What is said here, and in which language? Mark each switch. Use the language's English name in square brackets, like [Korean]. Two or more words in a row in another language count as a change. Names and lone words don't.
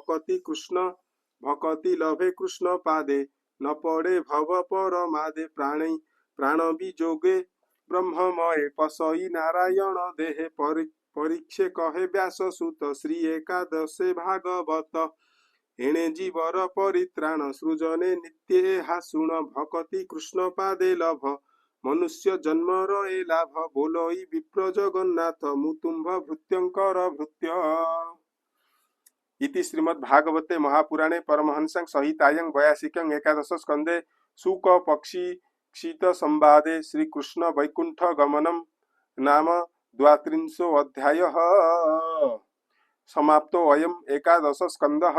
[Odia] ଭକତି ଲଭେ କୃଷ୍ଣ ପାଦେ ନ ପଡ଼େ ଭବ ପରମାଦେ ପ୍ରାଣ ବିଯୋଗେ ବ୍ରହ୍ମମୟ ପଶଇ ନାରାୟଣ ଦେହେ ପରୀକ୍ଷେ କହେ ବ୍ୟାସ ସୁତ ଶ୍ରୀ ଏକାଦଶେ ଭାଗବତ ଏଣେ ଜୀବର ପରିତ୍ରାଣ ସୃଜନେ ନିତ୍ୟ ଏହା ଶୁଣ ଭକତି କୃଷ୍ଣ ପାଦେ ଲଭ ମନୁଷ୍ୟ ଜନ୍ମର ଏ ଲାଭ ବୋଲଇ ବିପ୍ର ଜଗନ୍ନାଥ ମୁତୁମ୍ଭ ଭୃତ୍ୟଙ୍କର ଭୃତ୍ୟ [Sanskrit] इति श्रीमद्भागवते महापुराणे परमहंसं संहितायां 82 एकादश स्कन्धे शुक पक्षी क्षित संवादे श्रीकृष्ण वैकुंठ गमनम नाम द्वात्रिंशो अध्यायः समाप्तो अयम् एकादश स्कंदः।